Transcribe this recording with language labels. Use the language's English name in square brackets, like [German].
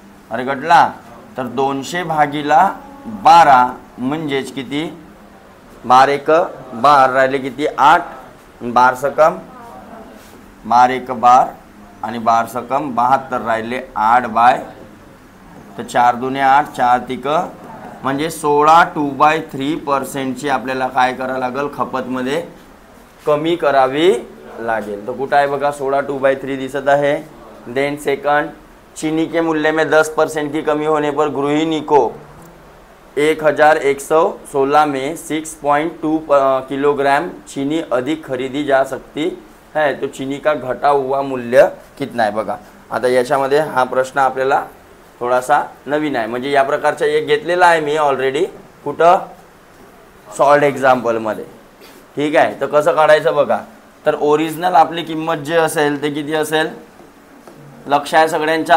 [Marathi] अरे घटला तर 200 भागीला 12 म्हणजेच किती 12 1 12 राहिले किती 8, 12 सकम 12 1 12 आणि 12 सकम 72 राहिले 8 बाय, तर 4 दुने 8 4 तिक म्हणजे 16 2/3%ची आपल्याला काय करावं लागेल खपतमध्ये कमी करावी लागेल. तर कुठं आहे बघा 16 2/3 दिसत आहे. [Hindi] देन सेकंड, चीनी के मूल्य में 10% की कमी होने पर गृहिणी को 1116 में 6.2 किलोग्राम चीनी अधिक खरीदी जा सकती है. तो चीनी का घटा हुआ मूल्य कितना [Marathi] आहे बघा. आता याच्यामध्ये हा प्रश्न आपल्याला थोडासा नवीन आहे, म्हणजे या प्रकारचा एक घेतलेला आहे मी ऑलरेडी कुठं सॉल्ड एक्झाम्पलमध्ये. ठीक आहे. तर कसं काढायचं बघा. तर ओरिजिनल आपली किंमत जे असेल ते किती असेल लक्ष आहे सगळ्यांच्या.